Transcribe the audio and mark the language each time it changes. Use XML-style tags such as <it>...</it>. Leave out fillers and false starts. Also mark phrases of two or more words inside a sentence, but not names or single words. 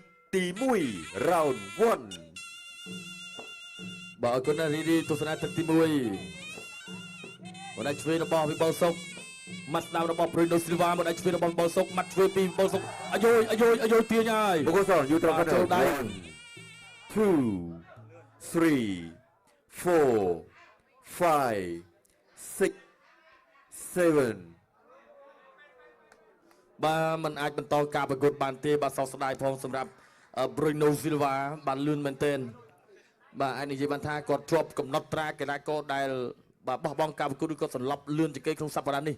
<km>ទី1 round 1 បាទអរគុណណាស់រីទស្សនាទឹកទី1មកដៃឆ្វេងរបស់វិបុលសុកម៉ាត់ស្ដាំរបស់ព្រុយដូស៊ីលវ៉ាមកដៃឆ្វេងរបស់វិបុលសុកម៉ាត់ឆ្វេងពីវិបុលសុកអាយយទាញហើយ</km> <en>Bogosol you throw</en> <km>ចូលដៃ 1 2 3 4 5 6 7 បាទมันអាចបន្តការប្រកួតបានទេបាទសោកស្ដាយផងសម្រាប់ Bruno Silva បានលឿនមែនទែនបាទអាចនិយាយបានថាគាត់ជាប់កំណត់ត្រាកីឡាករដែលបាទបោះបង់ការប្រកួតឬក៏សន្លប់លឿនជាងគេក្នុងសប្តាហ៍នេះ</km>